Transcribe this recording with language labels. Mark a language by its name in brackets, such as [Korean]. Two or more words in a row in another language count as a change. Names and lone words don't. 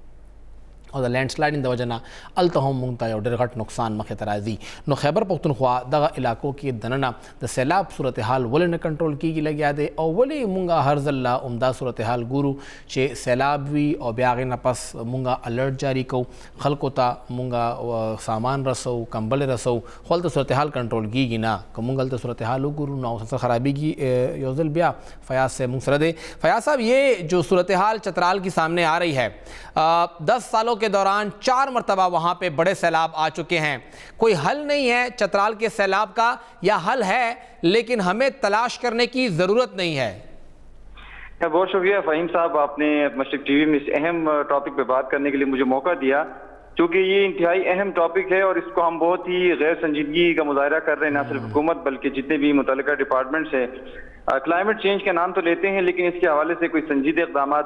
[Pashto] او د لینډ سلایډنګ د وجه نه هلته هم موږ ته یو ډېر غټ نقصان مخې ته راځي نو خیبر پختونخوا دغه علاقو کې دننه د سیلاب صورتحال ولې نه کنټرول کېږي لګیا دی او ولې موږ هر ځل عمده صورتحال ګورو چې سیلاب وي او بیا هغې نه پس موږ الرټ جاري کوو خلکو ته موږ سامان رسو کمبلې رسو خو هلته صورتحال کنټرول کېږي نه که موږ هلته صورتحال وګورو نو مسلسل خرابېږي یو ځل بیا فیاض صاحب موږ سره دی فیاض صاحب [Urdu] یہ جو صورتحال چترال کی سامنے آ رہی ہے 10 سالوں کے دوران 4 مرتبہ وہاں پہ بڑے سیلاب آ چکے ہیں کوئی حل نہیں ہے چترال کے سیلاب کا یا حل ہے لیکن ہمیں تلاش کرنے کی ضرورت نہیں ہے بہت شکریہ فہیم صاحب آپ نے مشرق ٹی وی میں اس اہم ٹاپک پہ بات کرنے کے لیے مجھے موقع دیا چونکہ یہ انتہائی اہم ٹاپک ہے اور اس کو ہم بہت ہی غیر سنجیدگی کا مظاہرہ کر رہے ہیں نہ صرف حکومت بلکہ جتنے بھی متعلقہ ڈپارٹمنٹس ہیں کلائمیٹ چینج کا نام تو لیتے ہیں لیکن اس کے حوالے سے کوئی سنجیدہ اقدامات